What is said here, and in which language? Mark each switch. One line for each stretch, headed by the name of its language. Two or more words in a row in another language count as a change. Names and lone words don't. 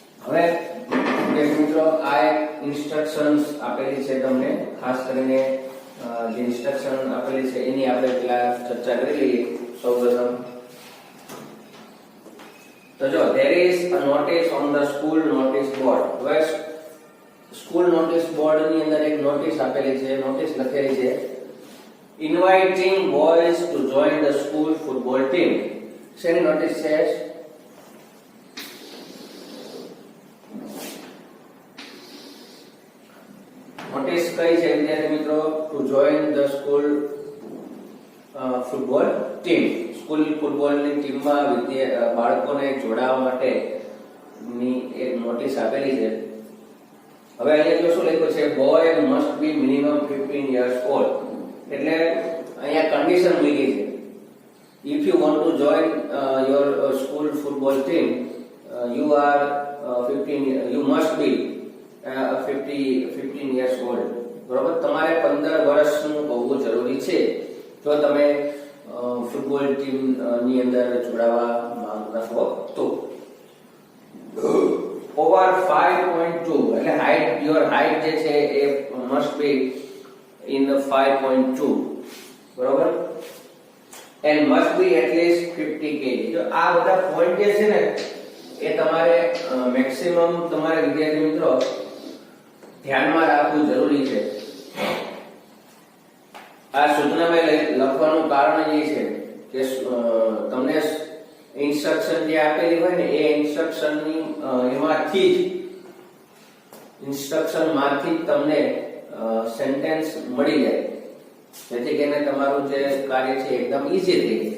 Gujarati: હવે વિદ્યાર્થી મિત્રો આ એક ઇન્સ્ટ્રક્શન્સ આપેલી છે તમને, ખાસ કરીને જે ઇન્સ્ટ્રક્શન આપેલી છે એની આપણે પેલા ચર્ચા કરી લઈએ. સૌપ્રથમ તો જો
English: there is a notice on the school notice board.
Gujarati: હવે
English: school notice board
Gujarati: ની અંદર એક નોટિસ આપેલી છે, નોટિસ લખેલી છે
English: inviting boys to join the school football team.
Gujarati: શેની નોટિસ છે? નોટિસ કઈ છે વિદ્યાર્થી મિત્રો?
English: to join the school football team.
Gujarati: સ્કૂલ ફૂટબોલની ટીમમાં બાળકોને જોડાવા માટે ની એક નોટિસ આપેલી છે. હવે અહીંયા જો શું લખ્યું છે?
English: boy must be minimum 15 years old.
Gujarati: એટલે અહીંયા કન્ડિશન મૂકી છે.
English: If you want to join your school football team, you are 15. You must be 15 years old.
Gujarati: બરોબર? તમારે 15 વર્ષનું હોવું જરૂરી છે જો તમે ફૂટબોલ ટીમ ની અંદર જોડાવા માંગતા હો તો.
English: Over 5.2 એટલે height, your height
Gujarati: જે છે એ
English: must be in the 5.2. બરોબર? and must be at least 50 kg.
Gujarati: જો આ બધા પોઈન્ટ જે છે ને એ તમારે મેક્સિમમ તમારે વિદ્યાર્થી મિત્રો ધ્યાનમાં રાખવું જરૂરી છે. આ સૂચનામાં લખવાનું કારણ એ છે કે તમને ઇન્સ્ટ્રક્શન જે આપેલી હોય ને એ ઇન્સ્ટ્રક્શનની એમાંથી જ તમને સેન્ટેન્સ મળી જાય, જેથી કરીને તમારું જે કાર્ય છે એકદમ ઈઝી થઈ જાય.